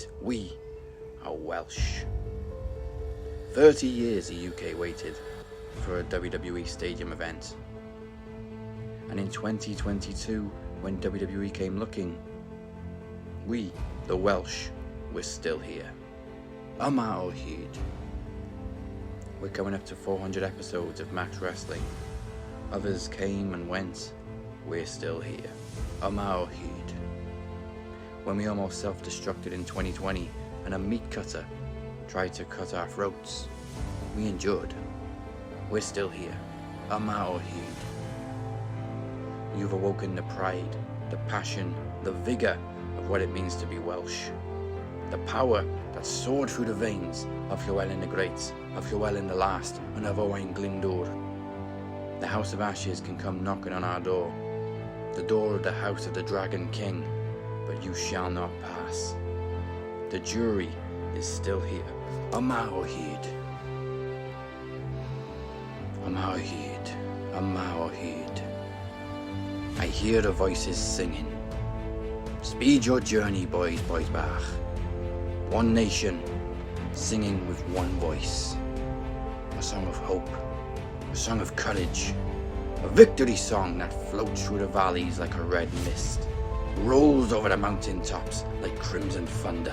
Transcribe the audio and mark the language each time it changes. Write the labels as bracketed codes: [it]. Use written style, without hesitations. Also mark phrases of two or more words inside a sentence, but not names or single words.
[en] We are Welsh. 30 years the UK waited for a WWE Stadium event. And in 2022, when WWE came looking, We, the Welsh, we're still here. [cy] Yma o hyd. [en] We're coming up to 400 episodes of Max Wrestling. Others came and went. We're still here. [cy] Yma o hyd. [en] When we almost self-destructed in 2020 and a meat cutter tried to cut our throats, we endured. We're still here. [cy] Yma o hyd. [en] You've awoken the pride, the passion, the vigour of what it means to be Welsh. The power that soared through the veins of Llywelyn the Great, of Llywelyn the Last, and of Owain Glyndŵr. The House of Ashes can come knocking on our door, the door of the House of the Dragon King, but you shall not pass. The jury is still here. [cy] Yma o hyd. Yma o hyd. Yma o hyd. [en] I hear the voices singing. Speed your journey, boys bach. One nation, singing with one voice. A song of hope, a song of courage, a victory song that floats through the valleys like a red mist, rolls over the mountain tops like crimson thunder.